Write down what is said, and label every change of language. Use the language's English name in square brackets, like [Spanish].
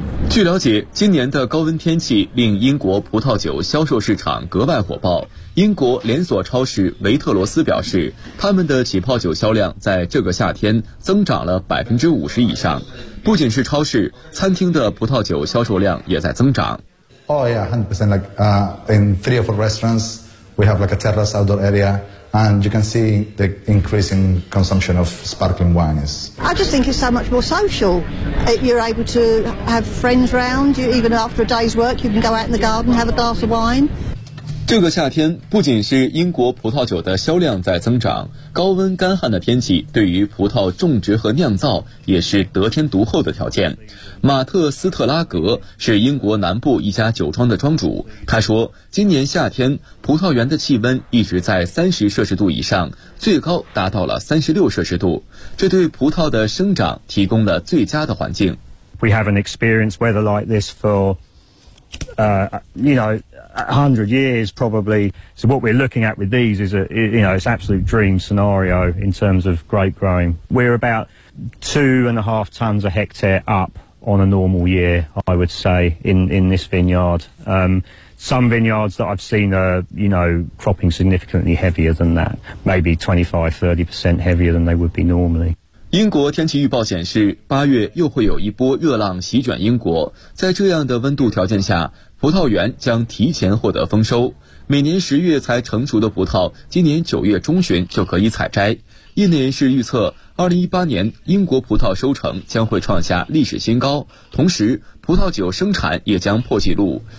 [Chinese] 据了解，今年的高温天气令英国葡萄酒销售市场格外火爆。英国连锁超市维特罗斯表示，他们的起泡酒销量在这个夏天增长了50%以上，不仅是超市，餐厅的葡萄酒销售量也在增长。 [English] Oh yeah, 100%. Like, in 3 or 4 restaurants, we have like a terrace outdoor area, and you can see the increasing consumption of sparkling wines. I just think it's so much more social. You're able to have friends round. You even after a day's work, you can go out in the garden, have a glass of wine. [Chinese] 这个夏天不仅是英国葡萄酒的销量在增长，高温干旱的天气对于葡萄种植和酿造也是得天独厚的条件。马特·斯特拉格是英国南部一家酒庄的庄主，他说今年夏天葡萄园的气温一直在30摄氏度以上，最高达到了36摄氏度，这对葡萄的生长提供了最佳的环境。 [English] We haven't experienced weather like this for100 years probably. So what we're looking at with these is it's absolute dream scenario in terms of grape growing. We're about 2.5 tons a hectare up on a normal year, I would say, in this vineyard. Some vineyards that I've seen are cropping significantly heavier than that, maybe 25-30% heavier than they would be normally. [Chinese] 英国天气预报显示，八月又会有一波热浪席卷英国。在这样的温度条件下，葡萄园将提前获得丰收。每年十月才成熟的葡萄，今年九月中旬就可以采摘。业内人士预测，2018年英国葡萄收成将会创下历史新高，同时葡萄酒生产也将破纪录。